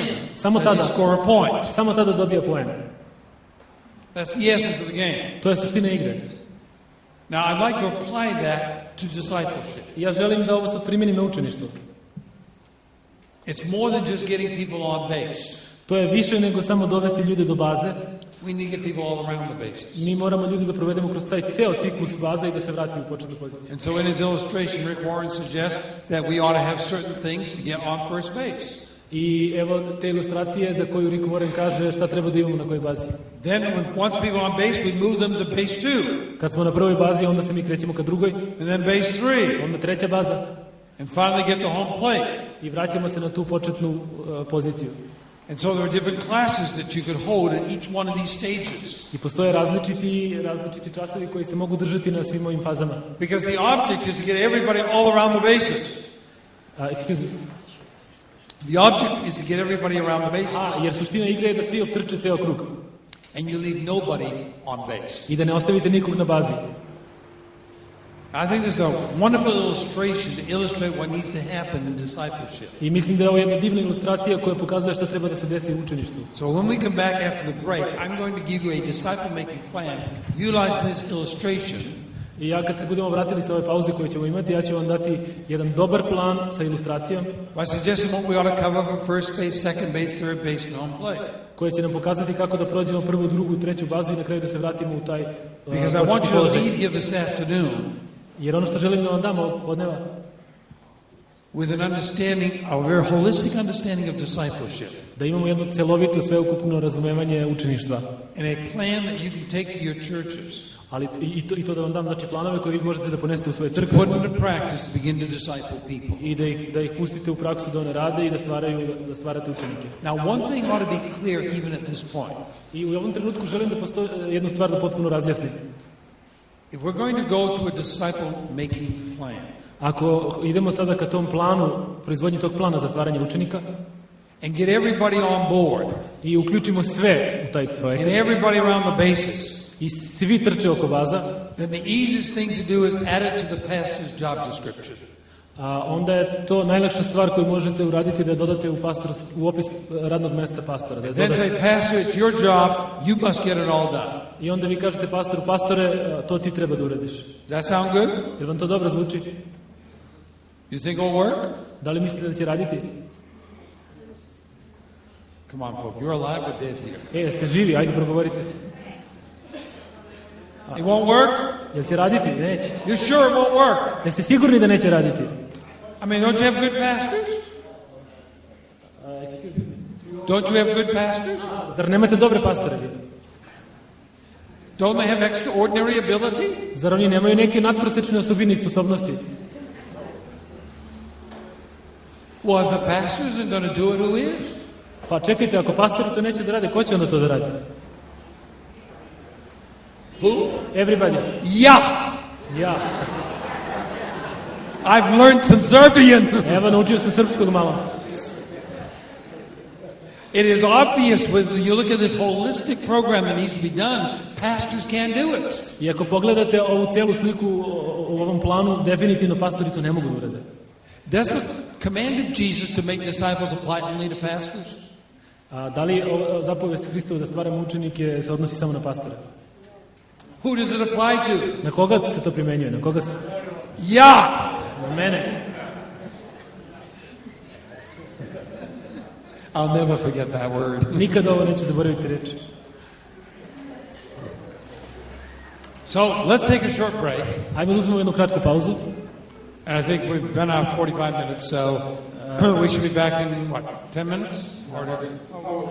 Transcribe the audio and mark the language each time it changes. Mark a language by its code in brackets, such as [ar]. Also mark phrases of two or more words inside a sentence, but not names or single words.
[sr] Samo [en] does he [sr] tada. [en] score a point. [sr] samo tada dobija poen. [en] That's the essence of the game. [sr] To je suština igre. [en] Now I'd like to apply that to discipleship. [sr] I ja želim da ovo sad primenim na učeništvo. [en] It's more than just getting people on base. [sr] To je više nego samo dovesti ljude do baze. [en] We need to get people all around the bases. [sr] Mi moramo ljude da provedemo kroz taj ceo ciklus baza i da se vrati u početnu poziciju. [en] And so in his illustration, Rick Warren suggests that we ought to have certain things to get on first base. [sr] I evo te ilustracije za koju Rick Warren kaže šta treba da imamo na kojoj bazi. [en] Then once people on base, we move them to base 2, [sr] Kad smo na prvoj bazi, onda se mi krećemo ka drugoj, [en] and then base 3, [sr] onda treća baza [en] and finally get to home plate. [sr] i vraćamo se na tu početnu poziciju. [en] And so there are different classes that you could hold at each one of these stages. [sr] I postoje različiti časovi koji se mogu držati na svim ovim fazama. [en] Because the object is to get everybody all around the bases. Excuse me. The object is to get everybody around the bases. [sr] Jer suština igre je da svi optrče ceo krug [en] And you leave nobody on base. [sr] i da ne ostavite nikog na bazi. [en] I think this is a wonderful illustration to illustrate what needs to happen in discipleship. [sr] I mislim da je ovo jedna divna ilustracija koja pokazuje šta treba da se desi u učeništvu. [en] So when we come back after the break, I'm going to give you a disciple-making plan utilizing this illustration. [sr] I ja kad se budemo vratili sa ove pauze koju ćemo imati, ja ću vam dati jedan dobar plan sa ilustracijom [en] By suggesting what we ought to cover for first base, second base, third base, and home plate. [sr] koja će nam pokazati kako da prođemo prvu, drugu, treću bazu i na kraju da se vratimo u taj [en] Because I want you to leave here this afternoon [sr] Jer ono što želim da vam dam od neva [en] with an understanding, a very holistic understanding of discipleship. [sr] da imamo jedno celovito, sveukupno razumevanje učeništva. [en] And a plan that you can take to your churches. [sr] Ali i to da vam dam znači planove koje vi možete da ponesete u svoje crkve [en] Put into practice to begin to disciple people. [sr] i da ih pustite u praksu da one rade i da stvarate učenike. [en] Now, one thing ought to be clear even at this point. [sr] I u ovom trenutku želim da jednu stvar da potpuno razjasnim. [en] If we're going to go to a disciple-making plan, [sr] Ako idemo sada ka tom planu, proizvodnji tog plana za stvaranje učenika [en] and get everybody on board, [sr] i uključimo sve u taj [en] and [sr] projekat [en] everybody around the bases, [sr] i svi trče oko baza, [en] then the easiest thing to do is add it to the pastor's job description. [sr] onda je to najlakša stvar koju možete uraditi da dodate u opis radnog mesta pastora. Da [en] Then say, Pastor, it's your job, you must get it all done. [sr] I onda vi kažete pastoru, pastore, to ti treba da uradiš. [en] Does that sound good? [sr] Jer vam to dobro zvuči? [en] You think it'll work? [sr] Da li mislite da će raditi? [en] Come on, folks, you're alive or dead here. [sr] Jeste živi, ajde progovorite. [en] It won't work? [sr] Jel će raditi? Neće. [en] You're sure it won't work? [sr] Jeste sigurni da neće raditi? [en] I mean, don't you have good pastors? Don't you have good pastors? [sr] Zar nemate dobre pastore? [en] Don't they have extraordinary ability? [sr] Zar oni nemaju neke nadprosečne osobine i sposobnosti? [en] Well, if the pastor isn't going to do it, who is? [sr] Pa čekajte, ako pastori to neće da rade, ko će onda to da radi? [en] Who? Everybody. Yeah! [sr] Ja. [en] I've learned some Serbian. [sr] Evo, naučio sam srpskog malo. [en] It is obvious when you look at this holistic program that needs to be done, pastors can't do it. [sr] I ako pogledate ovu celu sliku u ovom planu, definitivno pastori to ne mogu da urade. [en] Does the command of Jesus to make disciples apply only to pastors? [sr] Da li zapovest Hristova da stvaramo učenike se odnosi samo na pastore? [en] Who does it apply to? [sr] Na koga se to primenjuje? Na koga se? [en] Yeah! [sr] Na mene. [en] I'll never forget that word. [sr] Nikada ovo neću zaboraviti reči. [en] So, let's take a short break. [sr] Ajmo da uzmemo jednu kratku pauzu. [en] And I think we've been out 45 minutes, so we should be back in, 10 minutes? Or